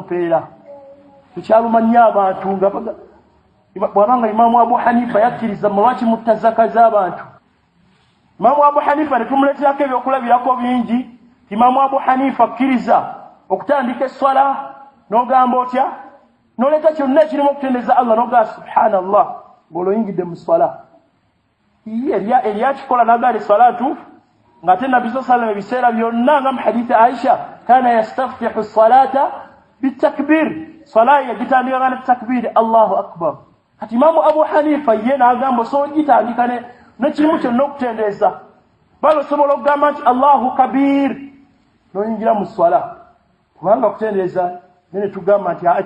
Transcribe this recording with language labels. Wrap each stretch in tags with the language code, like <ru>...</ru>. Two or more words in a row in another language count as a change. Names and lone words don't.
<lg>mpeera tukyalumanyi abantu nga bwabanga Imaamu Abu Hanifa yakkiriza lwaki mutta zaka z'abantu Imaamu Abu Hanifa ne tumuleeterako ebyokulabirako bingi Imaamu Abu Hanifa akkiriza okutandika esswala n'ogamba otya n'oleeta kyonna ekirimu okutendeeza Allah n'ogamba subhanallah ng'oloyingidde mu swala eryakikola n'agala esswala ntuufu ng'ate nabbi</lg> <ar>صلى الله عليه وسلم</ar> <lg>ebiseera byonna nga mu hadithi Aisha</lg> <ar>كان يستفتح الصلاة بالتكبير</ar> <lg>swala yagitandika na takbir</lg> <ar>الله أكبر</ar> <lg>kati Imaamu Abu Hanifa ye n'agamba osobola ogitandika n'ekirimu kyonna okutendeeza balo osobola okugamba nti</lg> <ar>الله كبير</ar> <lg>n'oyingira mu swala kubanga okutendeeza ne tugamba nti ekyo</lg>